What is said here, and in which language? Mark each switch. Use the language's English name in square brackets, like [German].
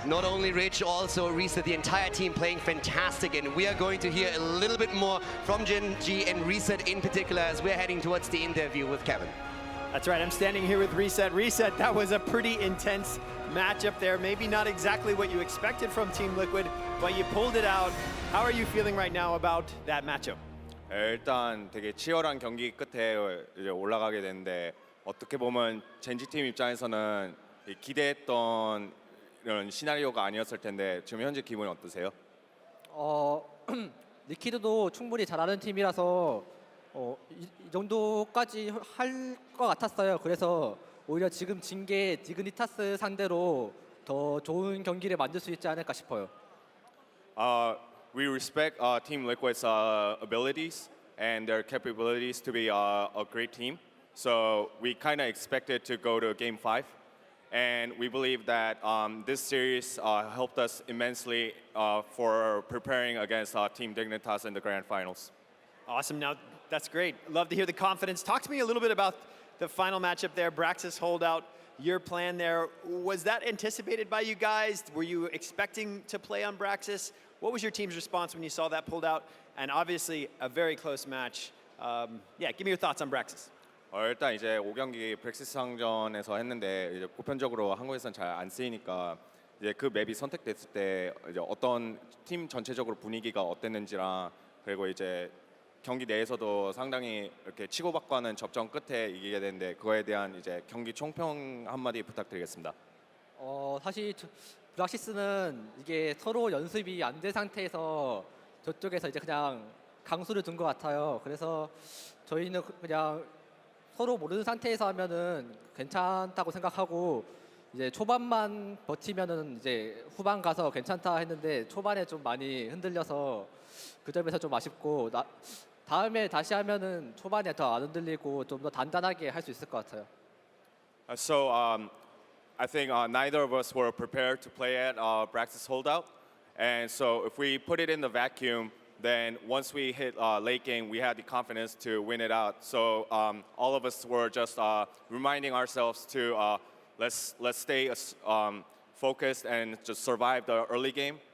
[English] Not only Rich, also Reset, the entire team playing fantastic, and we are going to hear a little bit more from Gen.G and Reset in particular as we're heading towards the interview with Kevin. That's right, I'm standing here with Reset. Reset, that was a pretty intense matchup there. Maybe not exactly what you expected from Team Liquid, but you pulled it out. How are you feeling right now about that matchup? [Korean] 일단 되게 치열한 경기 끝에 이제 올라가게 됐는데 어떻게 보면 젠지 팀 입장에서는 기대했던 이런 시나리오가 아니었을 텐데 지금 현재 기분이 어떠세요? 리퀴드도 충분히 잘하는 팀이라서 이 정도까지 할 것 같았어요. 그래서 오히려 지금 진 게 디그니타스 상대로 더 좋은 경기를 만들 수 있지 않을까 싶어요. [English] We respect Team Liquid's abilities and their capabilities to be a great team. So we kind of expected to go to Game 5. And we believe that this series helped us immensely for preparing against Team Dignitas in the Grand Finals. Awesome, now that's great. Love to hear the confidence. Talk to me a little bit about the final matchup there, Braxis holdout, your plan there. Was that anticipated by you guys? Were you expecting to play on Braxis? What was your team's response when you saw that pulled out? And obviously a very close match. Yeah, give me your thoughts on Braxis. [Korean] 일단 이제 5경기 브렉시스 상전에서 했는데 이제 보편적으로 한국에서는 잘 안 쓰이니까 이제 그 맵이 선택됐을 때 이제 어떤 팀 전체적으로 분위기가 어땠는지랑 그리고 이제 경기 내에서도 상당히 이렇게 치고받고 하는 접전 끝에 이기게 됐는데 그거에 대한 이제 경기 총평 한마디 부탁드리겠습니다. 사실 브락시스는 이게 서로 연습이 안 된 상태에서 저쪽에서 이제 그냥 강수를 둔 것 같아요. 그래서 저희는 그냥 서로 모르는 상태에서 하면은 괜찮다고 생각하고 이제 초반만 버티면은 이제 후반 가서 괜찮다 했는데 초반에 좀 많이 흔들려서 그 점에서 좀 아쉽고 다음에 다시 하면은 초반에 더 안 흔들리고 좀 더 단단하게 할 수 있을 것 같아요. [English] So I think neither of us were prepared to play at Braxis holdout, and so if we put it in the vacuum, then once we hit late game, we had the confidence to win it out. So all of us were just reminding ourselves to let's stay focused and just survive the early game.